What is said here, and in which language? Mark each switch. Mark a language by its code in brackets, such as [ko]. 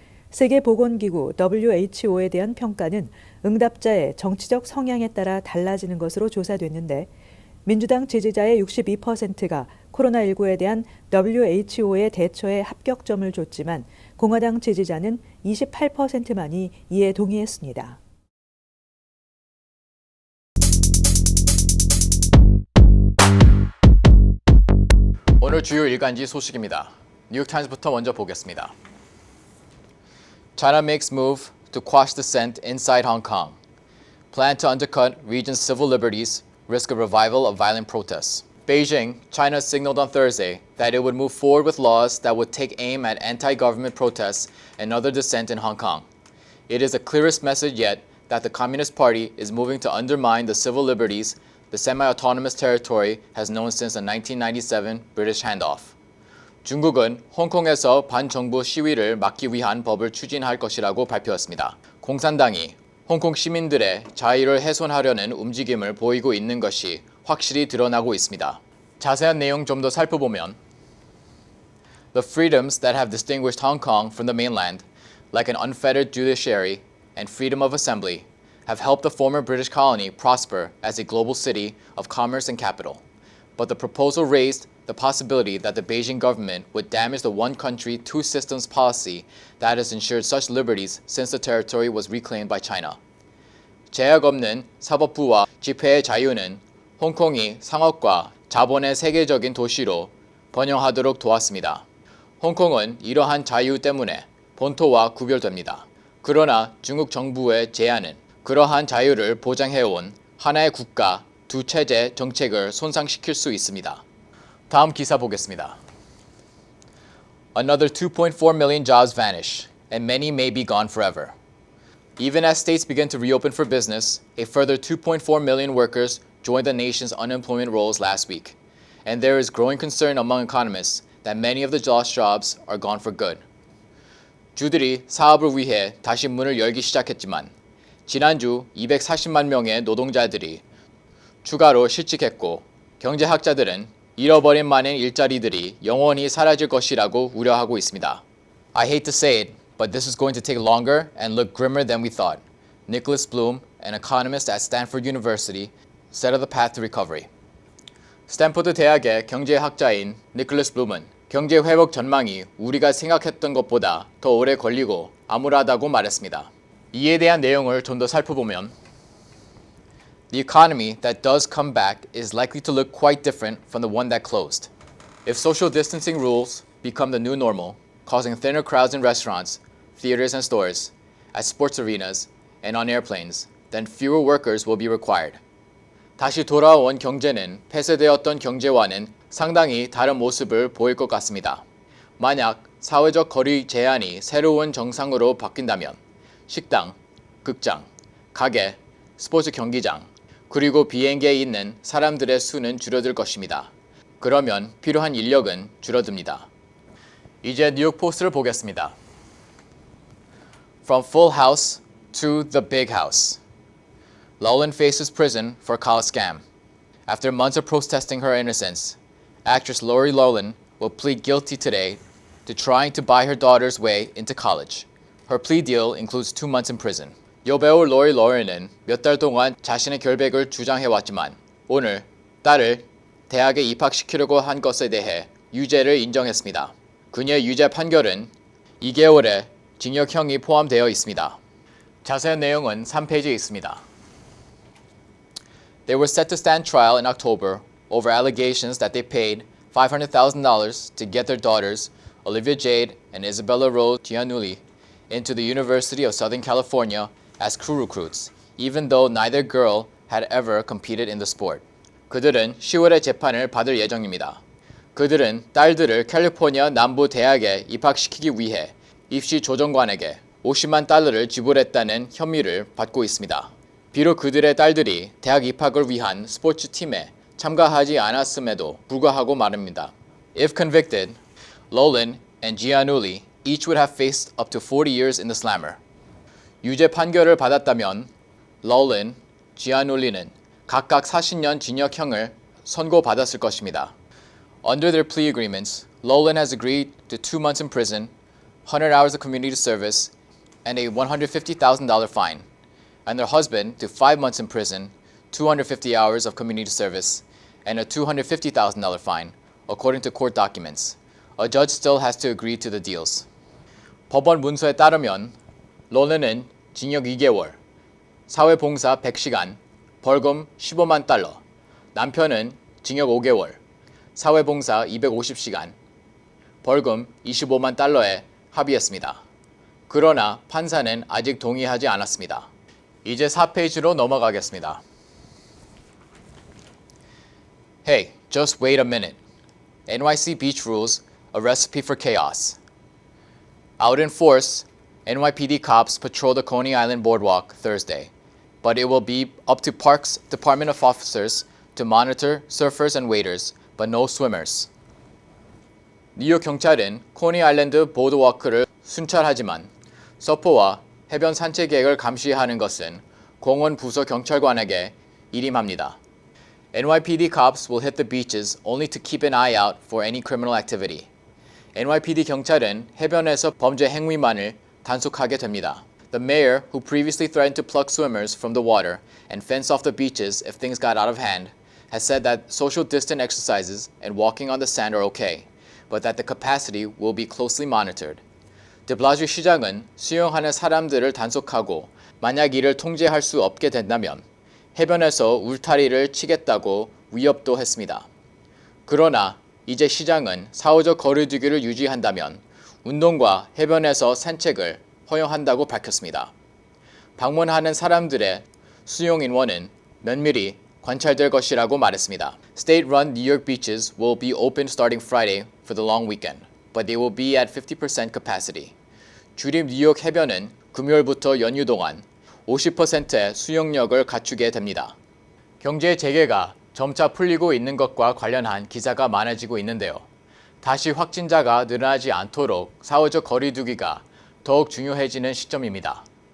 [ko] 세계보건기구 WHO에 대한 평가는 응답자의 정치적 성향에 따라 달라지는 것으로 조사됐는데 민주당 지지자의 62%가 코로나19에 대한 WHO의 대처에 합격점을 줬지만 공화당 지지자는 28%만이 이에 동의했습니다. 오늘 주요 일간지 소식입니다. 뉴욕타임스부터 먼저 보겠습니다. [en] China makes move to quash dissent inside Hong Kong. Plan to undercut region's civil liberties, risk a revival of violent protests. Beijing, China signaled on Thursday that it would move forward with laws that would take aim at anti-government protests and other dissent in Hong Kong. It is the clearest message yet that the Communist Party is moving to undermine the civil liberties the semi-autonomous territory has known since the 1997 British handoff. [ko] 중국은 홍콩에서 반정부 시위를 막기 위한 법을 추진할 것이라고 발표했습니다. 공산당이 홍콩 시민들의 자유를 훼손하려는 움직임을 보이고 있는 것이 확실히 드러나고 있습니다. 자세한 내용 좀 더 살펴보면 [en] The freedoms that have distinguished Hong Kong from the mainland, like an unfettered judiciary and freedom of assembly, have helped the former British colony prosper as a global city of commerce and capital. But the proposal raised the possibility that the Beijing government would damage the one country, two systems policy that has ensured such liberties since the territory was reclaimed by China. [ko] 제약 없는 사법부와 집회의 자유는 홍콩이 상업과 자본의 세계적인 도시로 번영하도록 도왔습니다. 홍콩은 이러한 자유 때문에 본토와 구별됩니다. 그러나 중국 정부의 제안은 그러한 자유를 보장해온 하나의 국가, 두 체제 정책을 손상시킬 수 있습니다. 다음 기사 보겠습니다. [en] Another 2.4 million jobs vanish, and many may be gone forever. Even as states begin to reopen for business, a further 2.4 million workers joined the nation's unemployment rolls last week, and there is growing concern among economists that many of the lost jobs are gone for good. [ko] 주들이 사업을 위해 다시 문을 열기 시작했지만 지난주 240만 명의 노동자들이 추가로 실직했고 경제학자들은 잃어버린 많은 일자리들이 영원히 사라질 것이라고 우려하고 있습니다. [en] I hate to say it, but this is going to take longer and look grimmer than we thought. Nicholas Bloom, an economist at Stanford University, said of the path to recovery. [ko] 스탠포드 대학의 경제학자인 니콜라스 블룸은 경제 회복 전망이 우리가 생각했던 것보다 더 오래 걸리고 암울하다고 말했습니다. 이에 대한 내용을 좀 더 살펴보면 [en] The economy that does come back is likely to look quite different from the one that closed. If social distancing rules become the new normal, causing thinner crowds in restaurants, theaters and stores, at sports arenas, and on airplanes, then fewer workers will be required. [ko] 다시 돌아온 경제는 폐쇄되었던 경제와는 상당히 다른 모습을 보일 것 같습니다. 만약 사회적 거리 제한이 새로운 정상으로 바뀐다면 식당, 극장, 가게, 스포츠 경기장, 그리고 비행기에 있는 사람들의 수는 줄어들 것입니다. 그러면 필요한 인력은 줄어듭니다. 이제 뉴욕 포스트를 보겠습니다. [en] From full house to the big house. Lolan faces prison for college scam. After months of protesting her innocence, actress Lori Lolan will plead guilty today to trying to buy her daughter's way into college. Her plea deal includes 2 months in prison. [ko] 여배우 로리 로렌은 몇 달 동안 자신의 결백을 주장해왔지만 오늘 딸을 대학에 입학시키려고 한 것에 대해 유죄를 인정했습니다. 그녀의 유죄 판결은 2개월의 징역형이 포함되어 있습니다. 자세한 내용은 3페이지에 있습니다. [en] They were set to stand trial in October over allegations that they paid $500,000 to get their daughters, Olivia Jade and Isabella Rose Giannulli, into the University of Southern California as crew recruits, even though neither girl had ever competed in the sport. [ko] 그들은 10월에 재판을 받을 예정입니다. 그들은 딸들을 캘리포니아 남부 대학에 입학시키기 위해 입시 조정관에게 $50만 지불했다는 혐의를 받고 있습니다. 비록 그들의 딸들이 대학 입학을 위한 스포츠 팀에 참가하지 않았음에도 불구하고 말입니다. [en] If convicted, Lolan and Giannulli each would have faced up to 40 years in the slammer. [ko] 유죄 판결을 받았다면 Lolan, Giannulli는 각각 40년 징역형을 선고받았을 것입니다. [en] Under their plea agreements, Lolan has agreed to 2 months in prison, 100 hours of community service, and a $150,000 fine, and their husband to 5 months in prison, 250 hours of community service, and a $250,000 fine, according to court documents. A judge still has to agree to the deals. [ko] 법원 문서에 따르면 로렌은 징역 2개월, 사회봉사 100시간, 벌금 $15만, 남편은 징역 5개월, 사회봉사 250시간, 벌금 $25만 합의했습니다. 그러나 판사는 아직 동의하지 않았습니다. 이제 4페이지로 넘어가겠습니다. [en] Hey, just wait a minute. NYC beach rules, a recipe for chaos. Out in force, NYPD cops patrol the Coney Island boardwalk Thursday, but it will be up to Parks Department of officers to monitor surfers and waders, but no swimmers. [ko] 뉴욕 경찰은 코니 아일랜드 보드워크를 순찰하지만 서퍼와 해변 산책객을 감시하는 것은 공원 부서 경찰관에게 일임합니다. [en] NYPD cops will hit the beaches only to keep an eye out for any criminal activity. [ko] NYPD 경찰은 해변에서 범죄 행위만을 단속하게 됩니다. [en] The mayor, who previously threatened to pluck swimmers from the water and fence off the beaches if things got out of hand, has said that social distance exercises and walking on the sand are okay, but that the capacity will be closely monitored. [ko] de Blasio 시장은 수영하는 사람들을 단속하고 만약 이를 통제할 수 없게 된다면 해변에서 울타리를 치겠다고 위협도 했습니다. 그러나 이제 시장은 사후적 거리두기를 유지한다면 운동과 해변에서 산책을 허용한다고 밝혔습니다. 방문하는 사람들의 수용 인원은 면밀히 관찰될 것이라고 말했습니다. [en] State-run New York beaches will be open starting Friday for the long weekend, but they will be at 50% capacity. [ko] 주립 뉴욕 해변은 금요일부터 연휴 동안 50%의 수용력을 갖추게 됩니다. 경제 재개가 점차 풀리고 있는 것과 관련한 기사가 많아지고 있는데요. 다시 확진자가 늘어나지 않도록 사후적 거리두기가 더욱 중요해지는 시점입니다.